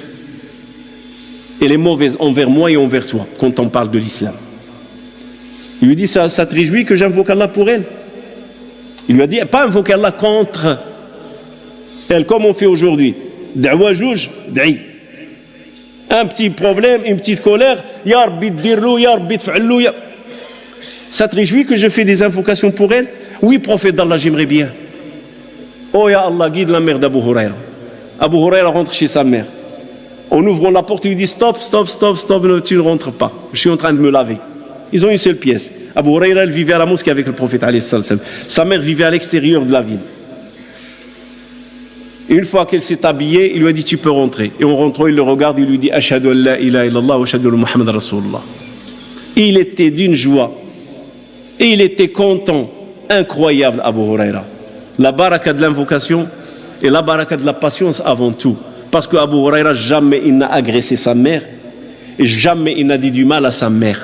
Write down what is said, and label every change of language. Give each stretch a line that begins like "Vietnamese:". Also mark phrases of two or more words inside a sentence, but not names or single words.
French: Elle est mauvaise envers moi et envers toi quand on parle de l'islam. Il lui dit, ça te réjouit que j'invoque Allah pour elle? Il lui a dit, pas invoquer Allah contre elle, comme on fait aujourd'hui.
Arabic: دعوة جوج، داعي.
French: Un petit problème, une petite colère,
Arabic: يا ربي ديرلو، يا ربي تفعلو، يا...
French: Ça te réjouit que je fais des invocations pour elle? Oui, prophète d'Allah, j'aimerais bien. Oh
Arabic: يا الله,
French: guide la mère d'Abu Huraira. Abu Huraira rentre chez sa mère. En ouvrant la porte, il lui dit, stop, tu ne rentres pas. Je suis en train de me laver. Ils ont une seule pièce. Abu Huraira, elle vivait à la mosquée avec le prophète
Arabic: عليه السلام.
French: Sa mère vivait à l'extérieur de la ville. Et une fois qu'elle s'est habillée, il lui a dit, tu peux rentrer. Et en rentrant, il le regarde, il lui dit,
Arabic: أشهد أن لا إله إلا الله وأشهد أن محمدا رسول الله.
French: Il était d'une joie. Et il était content. Incroyable, Abu Huraira. La baraka de l'invocation et la baraka de la patience avant tout. Parce que Abu Huraira, jamais il n'a agressé sa mère. Et jamais il n'a dit du mal à sa mère.